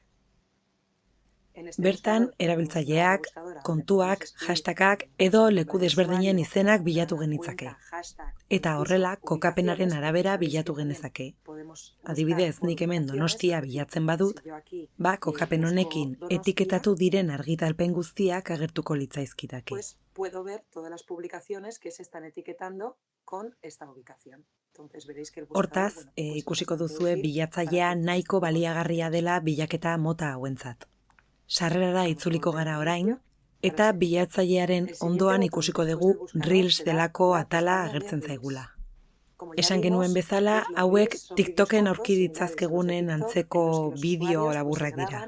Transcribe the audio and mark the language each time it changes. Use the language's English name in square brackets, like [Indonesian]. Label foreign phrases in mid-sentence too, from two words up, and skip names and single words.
[Basque] Bertan, erabiltzaileak, kontuak, hashtagak edo leku desberdinen izenak bilatu genitzake. Eta horrela, kokapenaren arabera bilatu genezake. Adibidez, nik hemen Donostia bilatzen badut, kokapen honekin etiketatu diren argitalpen guztiak agertuko litzaizkidake. [Spanish] Puedo ver todas las publicaciones que se están etiquetando con esta ubicación. [Basque] Hortaz, ikusiko duzue bilatzailea nahiko baliagarria dela bilaketa mota hauentzat. Sarrerara itzuliko gara orain, eta bilatzailearen ondoan ikusiko dugu Reels delako atala agertzen zaigula. Esan genuen bezala, hauek TikToken aurki ditzazkegunen antzeko bideo laburrak dira.